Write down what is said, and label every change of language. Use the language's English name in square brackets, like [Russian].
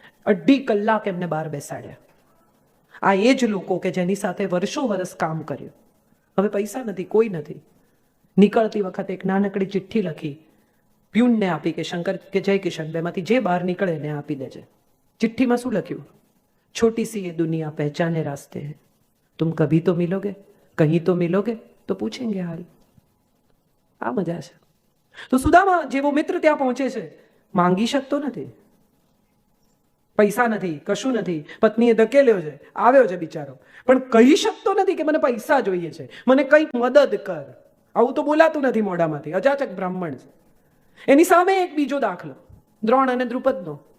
[Gujarati] 2.5 કલાક એમને બહાર બેસાડ્યા. આ એ જ લોકો કે જેની સાથે વર્ષો વર્ષ કામ કર્યું. હવે પૈસા નથી, કોઈ નથી. નીકળતી વખતે એક નાનકડી ચિઠ્ઠી લખી, પ્યુનને આપી કે શંકર કે જયકિશન બેમાંથી જે બહાર નીકળે એને આપી દેજે. ચિઠ્ઠીમાં શું લખ્યું? [Hindi] છોટી સી ये दुनिया पहचाने रास्ते हैं, तुम कभी तो मिलोगे, कहीं तो मिलोगे तो पूछेंगे हाल. [Gujarati] આ મજા છે. તો સુદામા જેવો મિત્ર ત્યાં પહોંચે છે, માંગી શકતો નથી, પૈસા નથી, કશું નથી. પત્નીએ ધકેલ્યો છે, આવ્યો છે બિચારો, પણ કહી શકતો નથી કે મને પૈસા જોઈએ છે, મને કંઈક મદદ કર. આવું તો બોલાતું નથી મોઢામાંથી. અજાચક બ્રાહ્મણ છે. એની સામે એક બીજો દાખલો, દ્રોણ અને દ્રુપદનો.